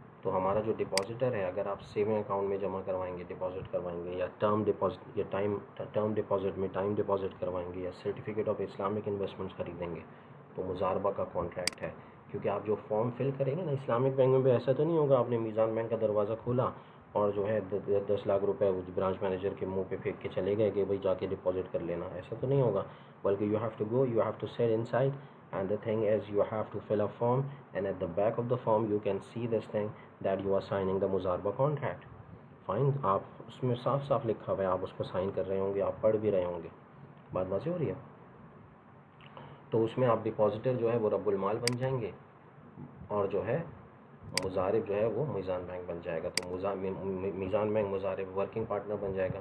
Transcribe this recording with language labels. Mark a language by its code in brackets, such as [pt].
[ur] تو ہمارا جو ڈپازیٹر ہے، اگر آپ سیونگ اکاؤنٹ میں جمع کروائیں گے، ڈپازٹ کروائیں گے، یا ٹرم ڈپازٹ یا ٹرم ڈپازٹ میں ٹائم ڈپازٹ کروائیں گے، یا سرٹیفکیٹ آف اسلامک انویسٹمنٹس خریدیں گے تو مضاربہ کا کانٹریکٹ ہے. کیونکہ آپ جو فارم فل کریں گے نا اسلامک بینک میں بھی ایسا تو نہیں ہوگا آپ نے میزان بینک کا دروازہ کھولا اور جو ہے 10 لاکھ روپے برانچ مینیجر کے منہ پہ پھینک کے چلے گئے کہ بھائی جا کے ڈپازٹ کر لینا. ایسا تو نہیں ہوگا، بلکہ [en] You have to go, you have to sit inside. And the thing is, you have to fill a form, and at the back of the form you can see this thing that you are signing the مضاربہ contract. Fine. [ur] آپ اس میں صاف صاف لکھا ہوا ہے، آپ اس کو sign کر رہے ہوں گے، آپ پڑھ بھی رہے ہوں گے. بات واضح ہو رہی ہے. تو اس میں آپ ڈپازیٹر جو ہے وہ رب المال بن جائیں گے، اور جو ہے مضارب جو ہے وہ میزان بینک بن جائے گا. تو میزان بینک مضارب ورکنگ پارٹنر بن جائے گا.